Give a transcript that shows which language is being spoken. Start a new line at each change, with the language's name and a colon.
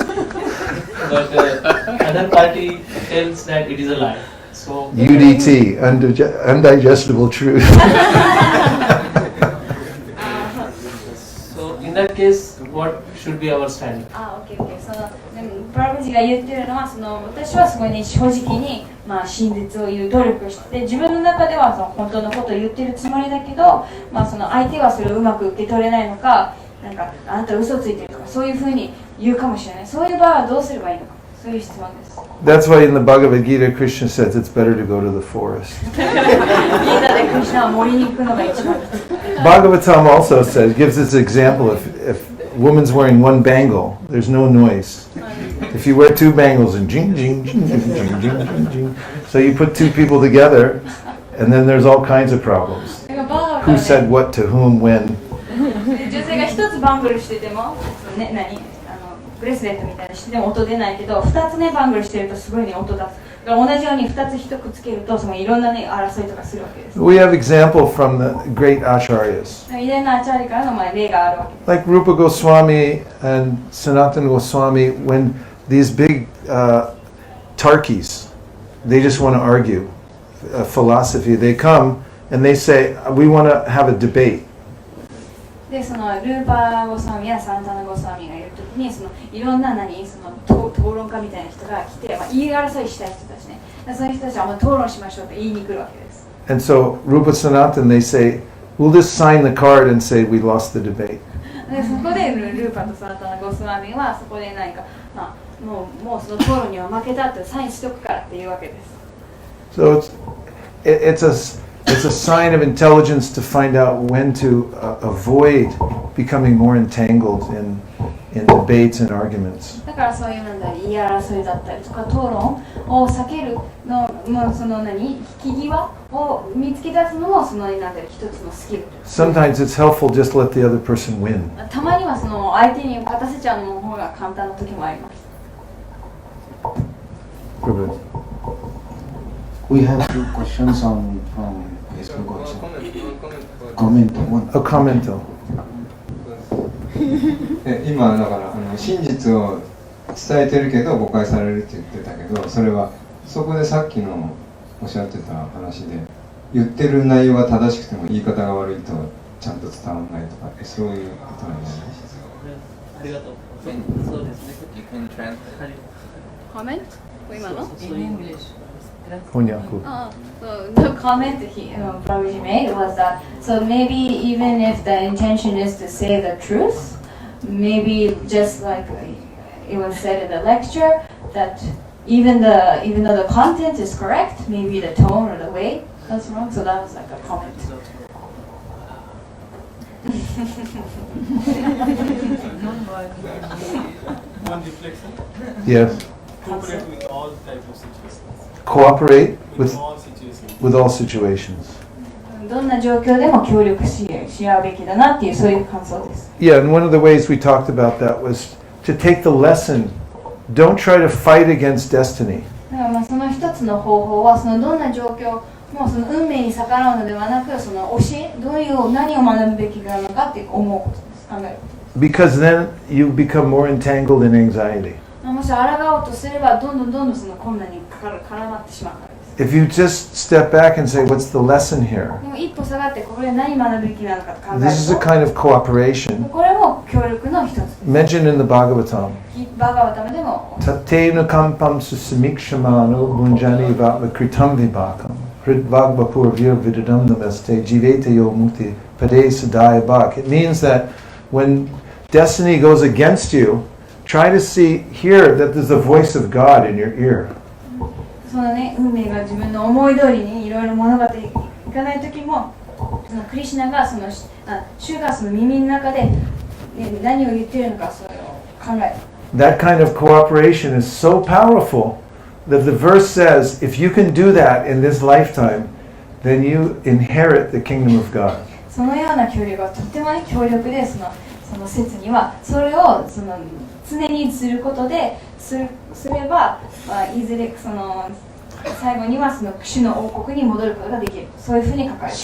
English: But other party tells that it is a lie. So UDT, undigestible truth. so in that case, what should be our stand?
Japanese: あ、オッケーオッケー。そのでもプラブジが言ってるのはその私はすごいね正直にまあ真実を言う努力をしてて自分の中ではその本当のことを言ってるつもりだけど、まあその相手はそれをうまく受け取れないのか、なんかあなた嘘ついてるとかそういうふうに言うかもしれない。そういう場合はどうすればいいのか。そういう質問です。
English: That's why in the Bhagavad Gita, Krishna says it's better to go to the forest.
Japanese: ギータでクリシュナは森に行くのが一番です。
English: Bhagavatam also says, gives this example, if a woman's wearing one bangle, there's no noise. If you wear two bangles and jing, jing, jing, jing, jing, jing, jing, jing, so you put two people together, and then there's all kinds of problems. Who said what to whom when?
Japanese: 女性が一つバングルしてても、ね、ブレスレットみたいなしてても音出ないけど、二つねバングルしてるとすごいね音出す。だから同じように二つ一くっつけるとそのいろんなね争いとかするわけです。
English: We have example from the great acharyas.
Japanese: 偉大なアチャーリからのまあ例があるわけです。
English: Like Rupa Goswami and Sanatana Goswami, when these big Tarkis, they just want to argue philosophy, they come and they say, we want to have a debate.
Japanese: でそのルーパーゴスワミやサンタナゴスワミがいるときにそのいろんなその討論家みたいな人が来て、まあ、言い争いしたい人たちね。そういう人たちはもう討論しましょうと言いに来るわけです。
English: And so Rupa Sanatan, they say, we'll just sign the card and say we lost the debate.
Japanese: でそこでルーパーとサンタナゴスワミはそこで何か、まあ、もうその討論には負けたってサインしとくからっていうわけです。
English: So it's a sign of intelligence to find out when to avoid becoming more entangled in debates and arguments.
Japanese: だからそういうなんだ言い争いだったりとか討論を避けるのもその引き際を見つけ出すのもそのなんだ一つのスキル。
English: Sometimes it's helpful just to let the other person win.
Japanese: たまにはその相手に勝たせちゃうのの方が簡単な時もあります。
English: Prabhu. We have two questions from Facebook also. Comment one. A comment.
Japanese: 今だから真実を伝えてるけど誤解されるって言ってたけど、それはそこでさっきのおっしゃってた話で言ってる内容が正しくても言い方が悪いとちゃんと伝わらないとか、そういうことなんじゃないですか。ありがとう。そうですね。
English: You can translate.
Japanese: コメント？今の？ Honyaku.
English: So the comment Prabhuji made was that so maybe even if the intention is to say the truth, maybe just like it was said in the lecture that even though the content is correct, maybe the tone or the way that's wrong. So that was like a comment. One reflection. Yes. Cooperate with all types of situations. Cooperate With with all situations. with all situations.
Japanese: どんな状況でも協力し合うべきだなっていうそういう感想です。
English: Yeah, and one of the ways we talked about that was to take the lesson. Don't try to fight against destiny.
Japanese: だからまあその一つの方法はそのどんな状況もその運命に逆らうのではなくその教え何を学ぶべきなのかって思うことです。考えることです。
English: Because then you become more entangled in anxiety.
Japanese: もし抗おうとすればどんどんその困難に絡まってしまうからです。
English: If you just step back and say, what's the lesson here?
Japanese: でも一歩下がってこれ何学ぶべきなのかと考え
English: This is a
Japanese: る
English: kind of cooperation
Japanese: とこれも協力の一つです。
English: mentioned in the Bhagavatam.
Japanese: バガワタメでも
Sanskrit: Tatena kampam susamikshamano bunjani vatmakritam vibhakam hridvagvapurvir vidadam namaste jivete yo mukti pade sadaya bhak.
English: It means that when destiny goes against you, try to hear that there's the voice of God in your ear.
Japanese: そのね運命が自分の思い通りにいろいろ物語いかない時もそのクリシュナが主がその耳の中で、何を言っているのかそれを考える。
English: That kind of cooperation is so powerful that the verse says, if you can do that in this lifetime, then you inherit the kingdom of God.
Japanese: そのような協力はとっても強力でその説にはそれを常にすることですれば、いずれ最後にはその主の王国に戻ることができる。そういうふうに書かれている。